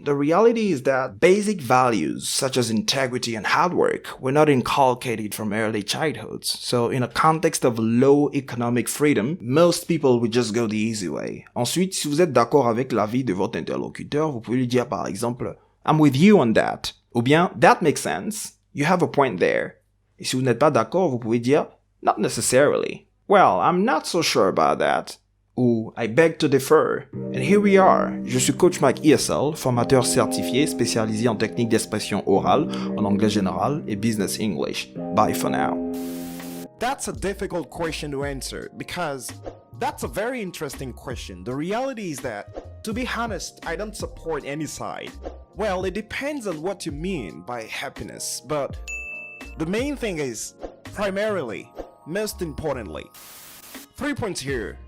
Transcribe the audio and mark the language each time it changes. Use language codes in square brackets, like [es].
[en] The reality is that basic values such as integrity and hard work were not inculcated from early childhood. So in a context of low economic freedom, most people would just go the easy way. [fr] Ensuite, si vous êtes d'accord avec l'avis de votre interlocuteur, vous pouvez lui dire par exemple [en] I'm with you on that. [fr] Ou bien [en] That makes sense. You have a point there. [fr] Et si vous n'êtes pas d'accord, vous pouvez dire [en] Not necessarily. Well, I'm not so sure about that. Ou I beg to differ. And here we are. [fr] Je suis coach Mike ESL, formateur certifié spécialisé en techniques d'expression orale, en anglais général et business English. [en] Bye for now. That's a difficult question to answer because that's a very interesting question. The reality is that, to be honest, I don't support any side. Well, it depends on what you mean by happiness, but the main thing is, primarily, most importantly, 3 points here.